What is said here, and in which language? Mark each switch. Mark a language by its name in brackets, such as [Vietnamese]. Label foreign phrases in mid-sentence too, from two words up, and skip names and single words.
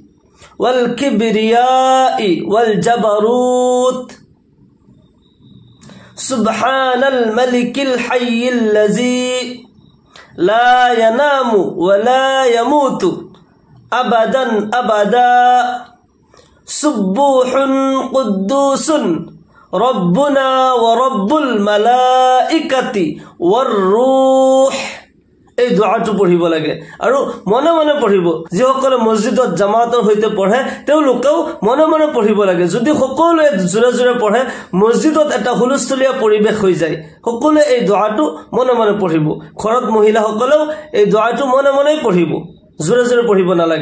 [Arabic] والكبرياء والجبروت سبحان الملك الحي الذي لا ينام ولا يموت أبدا أبدا سبوح قدوس ربنا ورب الملائكة والروح। [Assamese] এই দোয়াটো পঢ়িব লাগে আৰু মনে মনে পঢ়িব। যিসকলে মছজিদত জামাতৰ সৈতে পঢ়ে তেওঁলোকেও মনে মনে পঢ়িব লাগে। যদি সকলোৱে জোৰে জোৰে পঢ়ে মছজিদত এটা হুলস্থুলীয়া পৰিৱেশ হৈ যায়। সকলোৱে এই দোয়াটো মনে মনে পঢ়িব। ঘৰত মহিলাসকলেও এই দোয়াটো মনে মনেই পঢ়িব, জোৰে জোৰে পঢ়িব নালাগে।